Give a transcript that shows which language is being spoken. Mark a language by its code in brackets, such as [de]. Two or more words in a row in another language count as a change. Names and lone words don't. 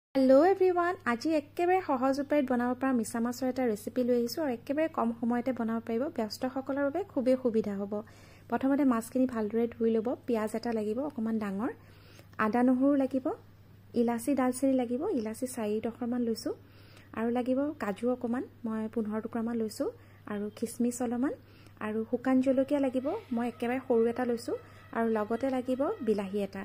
[en] hello everyone [as] আজ একেবাৰে সহজ উপায়ত বনাব পৰা মিছা মাছৰ এটা ৰেচিপি লৈ আহিছো আৰু একেবাৰে কম সময়তে বনাব পাৰিব ব্যস্তসকলৰ বাবে খুবেই সুবিধা হ'ব। প্ৰথমতে মাছখিনি ভালদৰে ধুই ল'ব। পিয়াজ এটা লাগিব অকমান ডাঙৰ, আদা নহৰু লাগিব, ইলাচি দালচিনি লাগিব, ইলাচি 4 মান লৈছো আৰু লাগিব কাজু অকমান, মই 15 টুকুৰামান লৈছো আৰু কিচমিচ অলপমান আৰু শুকান জলকীয়া লাগিব, মই একেবাৰে সৰু এটা লৈছো আৰু লগতে লাগিব বিলাহী এটা।